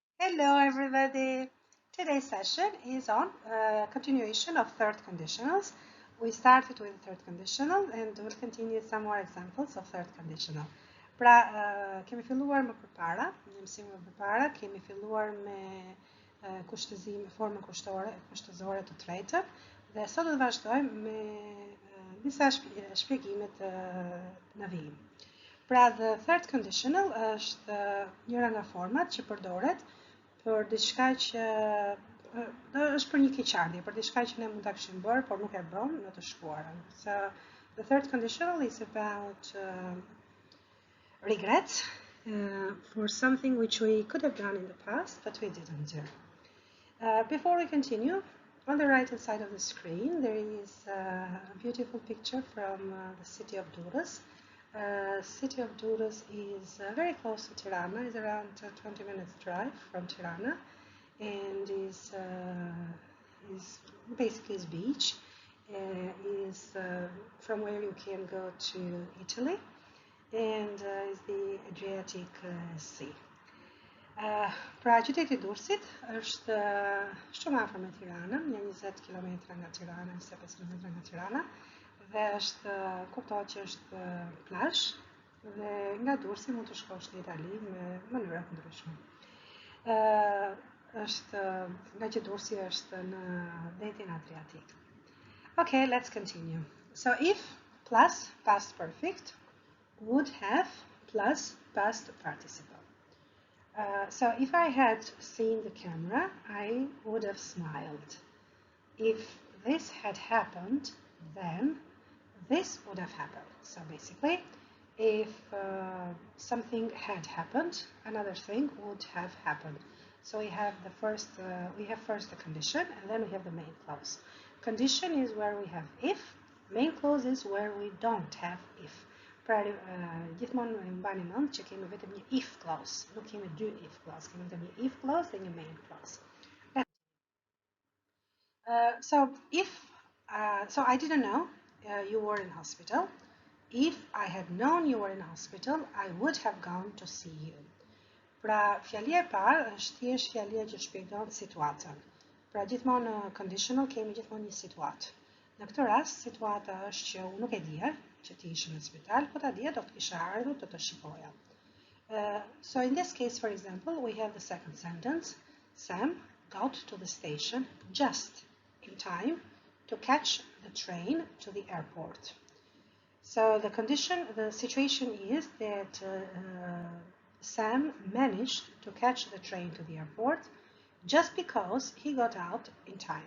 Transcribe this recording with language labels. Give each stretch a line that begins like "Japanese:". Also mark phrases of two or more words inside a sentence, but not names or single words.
English: Hello everybody! Today's session is on continuation of third conditionals. We started with third conditional and we'll continue some more examples of third conditional.
Albanian: Pra, kemi filluar më përpara, në mësimin më përpara, kemi filluar me kushtëzim, formën kushtëzore të tretën dhe sot do të vazhdojmë me disa shpjegime të në vijim. Pra,
English: the third conditional
Albanian: është njëra nga format që përdoret për diçka që është për një keqardhje, për diçka që ne mund ta kishim bërë, por nuk e bëm në të shkuarën.
English: So, the third conditional is about regrets for something which we could have done in the past, but we didn't do. Before we continue, on the right-hand side of the screen, there is a beautiful picture from the city of Durrës. City of Durrës is very close to Tirana, is around 20 minutes drive from Tirana, and is basically is beach, is from where you can go to Italy, and is the Adriatic Sea.
Albanian: Pra qyteti i Durrësit është shumë afër me Tiranën, një 20 km nga Tirana, 25 km nga Tirana, dhe është kuptohet që është plazh dhe nga Durrësi mund të shkosh në Itali me mënyra të ndryshme. Është nga që Durrësi është në detin Adriatik.
English: Okay, let's continue. So if plus past perfect would have plus past participle. So if I had seen the camera, I would have smiled. If this had happened, then this would have happened. So basically, if something had happened, another thing would have happened. So we have first the condition, and then we have the main clause. Condition is where we have if. Main clause is where we don't have if.
Albanian: Pra gjithmonë e mbani mend që kemi vetëm një
English: if clause,
Albanian: nuk kemi dy
English: if clause,
Albanian: kemi vetëm një
English: if clause
Albanian: dhe një
English: main clause. So I didn't know you were in hospital. If I had known you were in hospital, I would have gone to see you.
Albanian: Pra, fjalia e parë është thjesht fjalia që shpjegon situatën. Pra, gjithmonë në conditional kemi gjithmonë një situatë. Në këtë rast, situata është që unë nuk e dija që ti ishe në spital, po ta dija do të kisha ardhur të shikoja.
English: So in this case, for example, we have the second sentence. Sam got to the station just in time to catch the train to the airport. So the situation is that Sam managed to catch the train to the airport just because he got out in time.